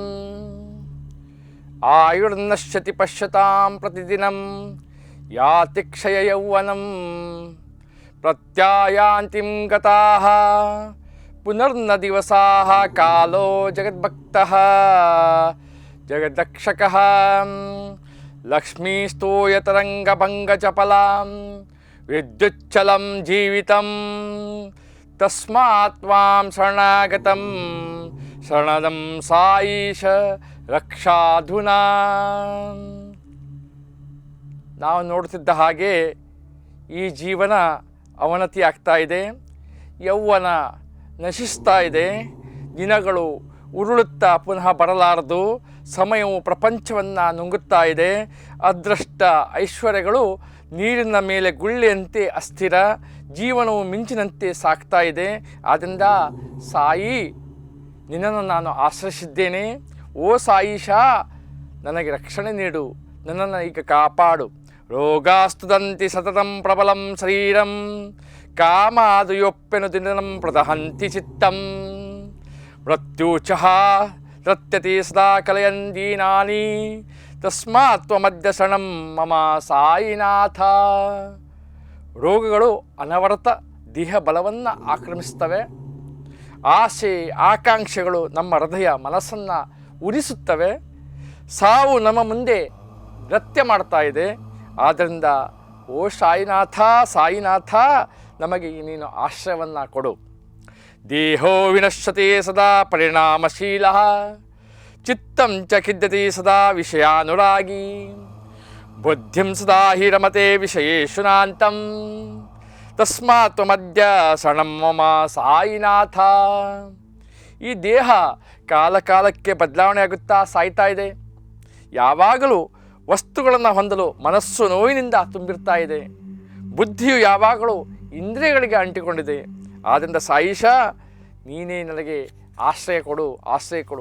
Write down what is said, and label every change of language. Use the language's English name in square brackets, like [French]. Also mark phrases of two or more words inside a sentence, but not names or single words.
[Sanskrit] ಆಯುರ್ನಶ್ಯತಿ ಪಶ್ಯತಾಂ ಪ್ರತಿದಿನಂ ಯಾತಿ ಕ್ಷಯ ಯೌವನಂ ಪ್ರತ್ಯಾಯಾಂತಿಂ ಗತಾಃ ಪುನರ್ನ ದಿವಸಾಃ ಕಾಲೋ ಜಗದ್ಭಕ್ತಃ ಜಗದಕ್ಷಕಃ ಲಕ್ಷ್ಮೀಸ್ತೂಯತರಂಗಭಂಗಚಪಲಾಂ ವಿದ್ಯುಚ್ಚಲಂ ಜೀವಿತಂ ತಸ್ಮಾತ್ ತ್ವಾಂ ಶರಣಾಗತಂ ಶರಣದಂ ಸಾಯಿಷ ರಕ್ಷಾಧುನಾ. [Kannada] ನಾವು ನೋಡುತ್ತಿದ್ದ ಹಾಗೆ ಈ ಜೀವನ ಅವನತಿ ಆಗ್ತಾ ಇದೆ, ಯೌವನ ನಶಿಸ್ತಾ ಇದೆ, ದಿನಗಳು ಉರುಳುತ್ತಾ ಪುನಃ ಬರಲಾರದು, ಸಮಯವು ಪ್ರಪಂಚವನ್ನು ನುಂಗುತ್ತಾ ಇದೆ. ಅದೃಷ್ಟ ಐಶ್ವರ್ಯಗಳು ನೀರಿನ ಮೇಲೆ ಗುಳ್ಳೆಯಂತೆ ಅಸ್ಥಿರ, ಜೀವನವು ಮಿಂಚಿನಂತೆ ಸಾಗ್ತಾ ಇದೆ. ಆದ್ದರಿಂದ ಸಾಯಿ, ನಿನ್ನನ್ನು ನಾನು ಆಶ್ರಯಿಸಿದ್ದೇನೆ. ಓ ಸಾಯಿಷಾ, ನನಗೆ ರಕ್ಷಣೆ ನೀಡು, ನನ್ನನ್ನು ಈಗ ಕಾಪಾಡು. [Sanskrit] ರೋಗಾಸ್ತುದಂತಿ ಸತತಂ ಪ್ರಬಲಂ ಶರೀರಂ ಕಾಮಾದುಯೊಪ್ಪೆನು ದಿನಂ ಪ್ರದಹಂತಿ ಚಿತ್ತಂ ಮೃತ್ಯುಚಃ ನೃತ್ಯತಿ ಸದಾ ಕಲಯನ್ ದೀನಾನಿ ತಸ್ಮಾತ್ ತ್ವಮದ್ಯ ಶರಣಂ ಮಮ ಸಾಯಿನಾಥ. [Kannada] ರೋಗಗಳು ಅನವರತ ದೇಹ ಬಲವನ್ನು ಆಕ್ರಮಿಸ್ತವೆ. ಆಸೆ ಆಕಾಂಕ್ಷೆಗಳು ನಮ್ಮ ಹೃದಯ ಮನಸ್ಸನ್ನು ಉರಿಸುತ್ತವೆ. ಸಾವು ನಮ್ಮ ಮುಂದೆ ನೃತ್ಯ ಮಾಡ್ತಾ ಇದೆ. ಆದ್ದರಿಂದ ಓ ಸಾಯಿನಾಥ, ಸಾಯಿನಾಥ, ನಮಗೆ ನೀನು ಆಶ್ರಯವನ್ನು ಕೊಡು. [Sanskrit] ದೇಹೋ ವಿನಶ್ಯತೆ ಸದಾ ಪರಿಣಾಮಶೀಲ ಚಿತ್ತಂ ಚ ಖಿದ್ಯತೆ ಸದಾ ವಿಷಯಾನುರಾಗಿ ಬುದ್ಧಿಂ ಸದಾ ಹಿ ರಮತೆ ವಿಷಯೇಷು ನಾಂತಂ ತಸ್ಮಾತ್ ತ್ವಮದ್ಯ ಶರಣಂ ಮಮ ಸಾಯಿನಾಥ. [Kannada] ಈ ದೇಹ ಕಾಲ ಕಾಲಕ್ಕೆ ಬದಲಾವಣೆ ಆಗುತ್ತಾ ಸಾಯ್ತಾ ಇದೆ. ಯಾವಾಗಲೂ ವಸ್ತುಗಳನ್ನು ಹೊಂದಲು ಮನಸ್ಸು ನೋವಿನಿಂದ ತುಂಬಿರ್ತಾ ಇದೆ. ಬುದ್ಧಿಯು ಯಾವಾಗಲೂ ಇಂದ್ರಿಯಗಳಿಗೆ ಅಂಟಿಕೊಂಡಿದೆ. ಆದ್ದರಿಂದ ಸಾಯಿಷ, ನೀನೇ ನನಗೆ ಆಶ್ರಯ ಕೊಡು, ಆಶ್ರಯ ಕೊಡು.